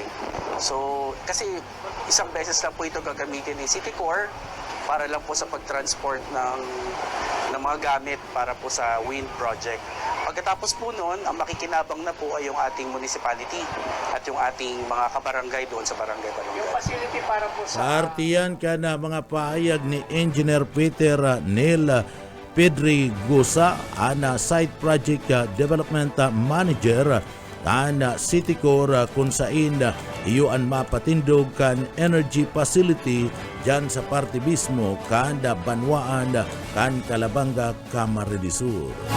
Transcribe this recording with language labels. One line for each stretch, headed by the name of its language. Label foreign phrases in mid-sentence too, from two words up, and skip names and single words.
Filipino: So, kasi isang beses lang po ito gagamitin ni City Core para lang po sa pag-transport ng mga gamit para po sa
English: wind project.
Filipino: Pagkatapos po noon, ang makikinabang na po ay yung ating municipality at yung ating mga kabarangay doon sa Barangay Balongay. Yung facility para po sa...
Bikol: Partiyan ka na mga pahayag ni Engineer Peter Neil Pedregosa, ana
English: Site Project Development Manager
Bikol: kan City Core kung saan iyon mapatindog kan energy facility dyan sa parte mismo kan Banwaan kan Calabanga, Camarines Sur.